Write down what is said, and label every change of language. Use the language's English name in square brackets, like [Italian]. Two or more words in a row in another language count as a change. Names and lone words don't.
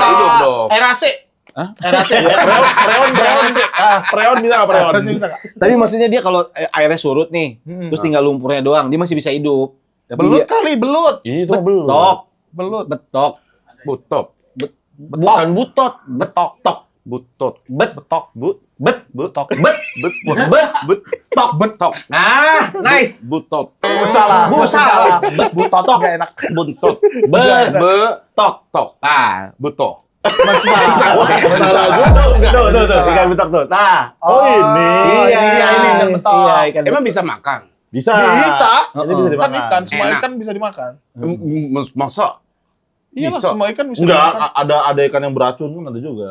[Indonesian] Hidup dong. Air AC. Hah? Air AC. Preon sih. Preon bisa nggak preon? Masih bisa nggak? Tapi maksudnya dia kalau airnya surut nih, terus tinggal lumpurnya doang, dia masih bisa hidup. Tapi Belut dia kali, belut. Itu mah belum. betok, Belut. betok. Butop. Bukan butot, betok, tok. Butot. Betok. Betok, betok, betok. Ah, nice. Butot. Salah. Salah. Butot nggak enak. Butot. Betok. Tok. Ah, Buto. Masih salah. tuh, ikan betok tuh. Nah, Oh, ini. iya, ini ikan betok. Iya, ikan Emang bisa makan? Bisa. Bisa. Ini bisa Kan dimakan. ikan, semua Enak. ikan bisa dimakan. Masa? Iya lah, Bisa. semua ikan bisa Enggak, dimakan. ada ikan yang beracun pun ada juga.